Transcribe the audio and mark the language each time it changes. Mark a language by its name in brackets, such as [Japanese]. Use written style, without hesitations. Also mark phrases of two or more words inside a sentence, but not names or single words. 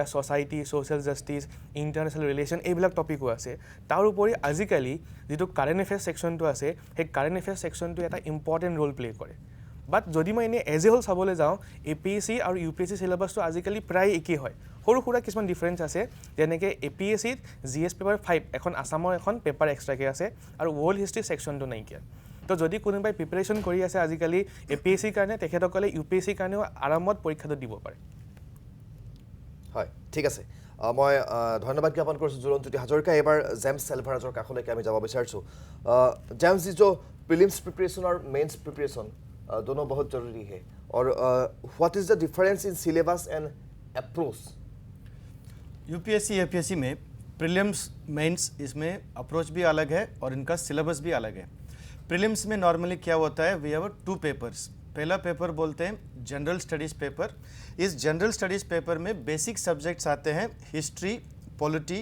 [English] society social justice international relation [Assamese] এইবিলাক টপিকো আছে তাৰ উপৰি আজিকালি যিটো [English] current affairs [Assamese] ছেকশ্যনটো আছে সেই [English] current affairs [Assamese] ছেকশ্যনটো এটা [English] important role play' [Assamese] কৰে বাট যদি মই এনেই [English] as a whole [Assamese] চাবলৈ যাওঁ এপিএছচি আৰু ইউপিএছচি চিলেবাছটো আজিকালি প্ৰায় একেই হয় সৰু সুৰা কিছুমান ডিফাৰেঞ্চ আছে যেনেকৈ এপিএছচিত [English] GS paper [Assamese] 5 এখন আছামৰ এখন পেপাৰ এক্সট্ৰাকৈ আছে আৰু [English] world history [Assamese] ছেকশ্যনটো নাইকিয়া তো যদি কোনোবাই প্ৰিপেৰেশ্যন কৰি আছে আজিকালি এপিএছচিৰ কাৰণে তেখেতসকলে ইউপিএছচিৰ কাৰণেও আৰামত পৰীক্ষাটো দিব পাৰে হয় ঠিক আছে মই ধন্যবাদ জ্ঞাপন কৰিছোঁ জুলনজ্যোতি হাজৰিকা এবাৰ জেমছ চেলভাৰাজৰ কাষলৈকে আমি যাব বিচাৰিছোঁ জেমছ [Hindi] जी जो प्रीलिम्स प्रिपरेशन और मेंस प्रिपरेशन दोनों बहुत ज़रूरी है और [English] what is the difference in syllabus and approach [Hindi] यूपीएससी एपीएससी में [English] prelims mains [Hindi] इसमें अप्रोच भी अलग है और इनका सिलेबस भी अलग है प्रीलिम्स में नॉर्मली क्या होता है [English] we have 2 papers [Hindi] पहला पेपर बोलते हैं [English] general studies paper [Hindi] इस [English] general studies paper [Hindi] में [English] basic subjects [Hindi] आते हैं [English] history polity